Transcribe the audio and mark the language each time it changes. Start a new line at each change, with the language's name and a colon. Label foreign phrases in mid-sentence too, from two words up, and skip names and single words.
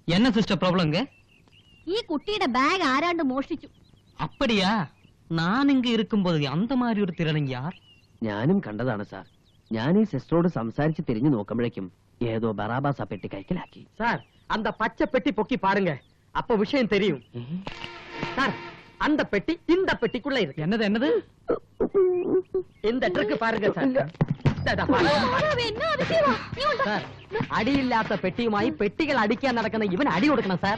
Tamil: என்ன சிஸ்டர் ப்ராப்ளம்ங்க?
Malayalam: ഈ കുട്ടിയുടെ ബാഗ് ആരാണ്ട് മോഷ്ടിച്ചു.
Tamil: அப்படியா? நான் இங்க இருக்கும்போது அந்த மாதிரி
Malayalam: ഒരു തിരണൻ
Tamil: யார்?
Malayalam: ഞാനും കണ്ടതാണ് സാർ. ഞാൻ ഈ സിസ്റ്ററോട് സംസാരിച്ച് തിരിഞ്ഞു നോക്കുമ്പോഴേക്കും ഏതോ ബറാബാസ് ആ പെട്ടി കൈക്കലാക്കി.
Tamil: സാർ அந்த பச்சை பெட்டி பொக்கி பாருங்க, அப்ப விஷயம் தெரியும். சார் அந்த பெட்டி இந்த பெட்டிக்குள்ள இருக்கு. என்னது என்னது? இந்த ட்ரிக் பாருங்க சார்.
Malayalam: സാർ അടിയില്ലാത്ത പെട്ടിയുമായി പെട്ടികൾ അടിക്കാൻ നടക്കുന്ന ഇവൻ അടി കൊടുക്കണം സാർ.